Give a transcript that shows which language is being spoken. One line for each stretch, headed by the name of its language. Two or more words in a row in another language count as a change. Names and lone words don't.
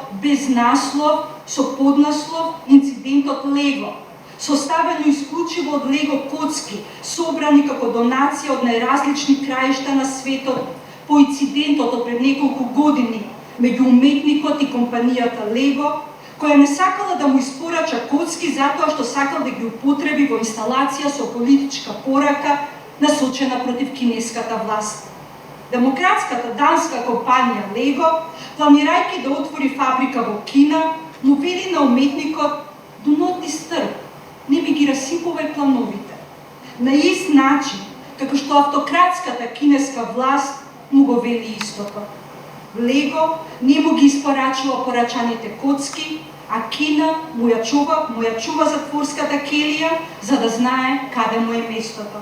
Macedonian: без наслов, со поднаслов "Инцидентот Лего", составено исклучиво од лего коцки, собрани како донација од најразлични краишта на светот по инцидентот од пред неколку години меѓу уметникот и компанијата Лего, која не сакала да му испорача коцки затоа што сакал да ги употреби во инсталација со политичка порака насочена против кинеската власт. Демократската данска компанија Лего, планирајќи да отвори фабрика во Кина, му вели на уметникот:
English: "Do not disturb",
Macedonian: не би ги расипувај плановите. На ист начин, како што автократската кинеска власт му го вели истото. Лего не му ги испорачува порачаните коцки, а Кина му ја чува затворската келија, за да знае каде му е местото.